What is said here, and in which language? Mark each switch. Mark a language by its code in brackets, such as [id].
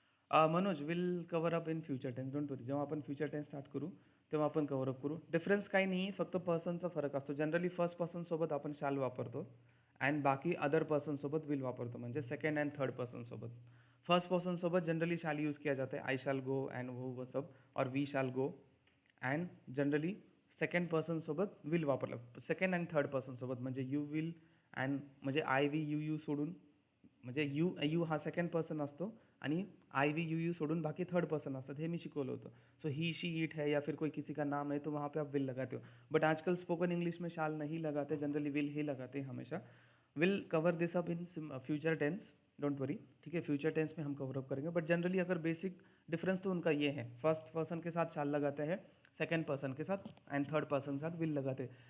[en] Manoj will cover up in future tense, don't worry. [mr] जेव्हा आपण future tense start करू तेव्हा आपण कवर अप करू। डिफरन्स काही नाही आहे, फक्त पर्सनचा फरक असतो। जनरली फर्स्ट पर्सन सोबत आपण शाल वापरतो अँड बाकी अदर पर्सनसोबत विल वापरतो, म्हणजे second and third पर्सनसोबत. [hi] First पर्सनसोबत generally shall use किया जाता है, [en] I shall go [hi] अँड वो सब, और we shall go. [mr] And generally second person सोबत विल वापरलं, सेकंड अँड थर्ड पर्सन सोबत, म्हणजे यू विल अँड म्हणजे आय वी यू यू सोडून, म्हणजे यू हा सेकंड पर्सन असतो आणि आय वी यू यू सोडून बाकी थर्ड पर्सन असतात, हे मी शिकवलं होतं. [hi] सो ही शी इट है या फिर कोई किसी का नाम है तो वहाँ पे आप विल लगाते हो. बट आजकल स्पोकन इंग्लिश में शाल नहीं लगाते, जनरली विल ही लगाते हैं हमेशा. [en] will cover this up in [hi] future tense, don't worry. ठीक है, फ्यूचर टेंस में हम कवर अप करेंगे. बट जनरली अगर बेसिक डिफरेंस तो उनका ये है, फर्स्ट पर्सन के साथ शाल लगाते हैं, सेकंड पर्सन के साथ एंड थर्ड पर्सन के साथ विल लगाते हैं.